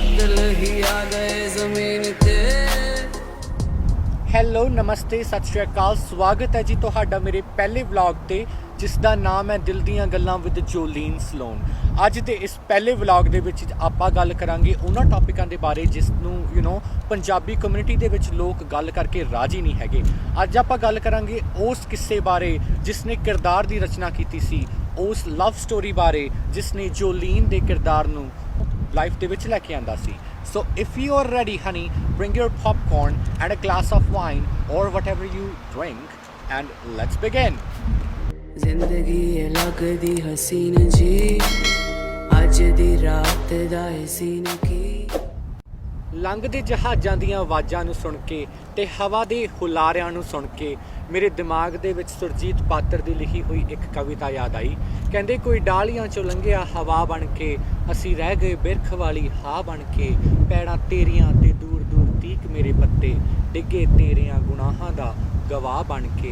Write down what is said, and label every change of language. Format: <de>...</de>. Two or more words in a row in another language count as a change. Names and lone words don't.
<pa>ਬਾਦਲ ਹੀ ਆ ਗਏ ਜ਼ਮੀਨ ਤੇ। ਹੈਲੋ ਨਮਸਤੇ ਸਤਿ ਸ਼੍ਰੀ ਅਕਾਲ ਸਵਾਗਤ ਹੈ ਜੀ ਤੁਹਾਡਾ ਮੇਰੇ ਪਹਿਲੇ ਵਲੌਗ ਤੇ ਜਿਸ ਦਾ ਨਾਮ ਹੈ ਦਿਲ ਦੀਆਂ ਗੱਲਾਂ ਵਿਦ ਜੋਲੀਨ ਸਲੋਨ। ਅੱਜ ਦੇ ਇਸ ਪਹਿਲੇ ਵਲੌਗ ਦੇ ਵਿੱਚ ਆਪਾਂ ਗੱਲ ਕਰਾਂਗੇ ਉਹਨਾਂ ਟੌਪਿਕਾਂ ਦੇ ਬਾਰੇ ਜਿਸ ਨੂੰ ਪੰਜਾਬੀ ਕਮਿਊਨਿਟੀ ਦੇ ਵਿੱਚ ਲੋਕ ਗੱਲ ਕਰਕੇ ਰਾਜੀ ਨਹੀਂ ਹੈਗੇ। ਅੱਜ ਆਪਾਂ ਗੱਲ ਕਰਾਂਗੇ ਉਸ ਕਿੱਸੇ ਬਾਰੇ ਜਿਸ ਨੇ ਕਿਰਦਾਰ ਦੀ ਰਚਨਾ ਕੀਤੀ ਸੀ, ਉਸ</pa> <en>love story</en> <pa>ਬਾਰੇ ਜਿਸ ਨੇ ਜੋਲੀਨ ਦੇ ਕਿਰਦਾਰ ਨੂੰ ਲਾਈਫ ਦੇ ਵਿੱਚ ਲੈ ਕੇ ਆਂਦਾ ਸੀ।</pa> <en>So if you are ready, honey, bring your popcorn and a glass of wine or whatever you drink and let's begin.</en> <pa>ਜ਼ਿੰਦਗੀ ਯੇ ਲਗਦੀ ਹਸੀਨ ਜੀ, ਅੱਜ ਦੀ ਰਾਤ ਦਾ ਸੀਨ ਕੀ। ਲੰਘਦੇ ਜਹਾਜ਼ਾਂ ਦੀਆਂ ਆਵਾਜ਼ਾਂ ਨੂੰ ਸੁਣ ਕੇ ਤੇ ਹਵਾ ਦੇ ਹੁਲਾਰਿਆਂ ਨੂੰ ਸੁਣ ਕੇ ਮੇਰੇ ਦਿਮਾਗ ਦੇ ਵਿੱਚ ਸੁਰਜੀਤ ਪਾਤਰ ਦੀ ਲਿਖੀ ਹੋਈ ਇੱਕ ਕਵਿਤਾ ਯਾਦ ਆਈ। ਕਹਿੰਦੇ ਕੋਈ ਡਾਲੀਆਂ ਚੋਂ ਲੰਘਿਆ ਹਵਾ ਬਣ ਕੇ, ਅਸੀਂ ਰਹਿ ਗਏ ਬਿਰਖ ਵਾਲੀ ਹਾ ਬਣ ਕੇ, ਪੈੜਾਂ ਤੇਰੀਆਂ ਤੇ ਦੂਰ ਦੂਰ ਤੀਕ ਮੇਰੇ ਪੱਤੇ, ਡਿੱਗੇ ਤੇਰਿਆਂ ਗੁਨਾਹਾਂ ਦਾ ਗਵਾਹ ਬਣ ਕੇ।</pa>